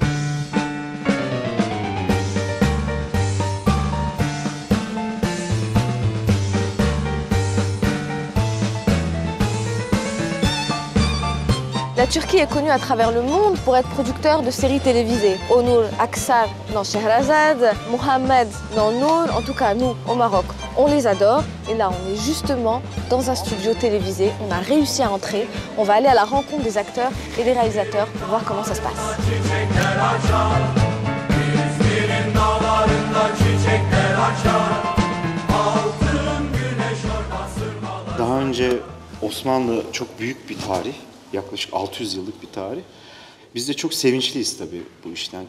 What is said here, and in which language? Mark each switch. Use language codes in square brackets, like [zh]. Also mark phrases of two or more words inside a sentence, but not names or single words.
[fr] La Turquie est connue à travers le monde pour être producteur de séries télévisées. Onur Aksar dans Shahrazad, Mohamed dans Nour, en tout cas nous au Maroc, on les adore. Et là on est justement dans un studio télévisé, on a réussi à entrer. On va aller à la rencontre des acteurs et des réalisateurs pour voir comment ça se passe. [tr] Daha önce Osmanlı çok büyük bir tarih. Yaklaşık 600 yıllık bir tarih. Biz de çok sevinçliyiz tabii bu işten.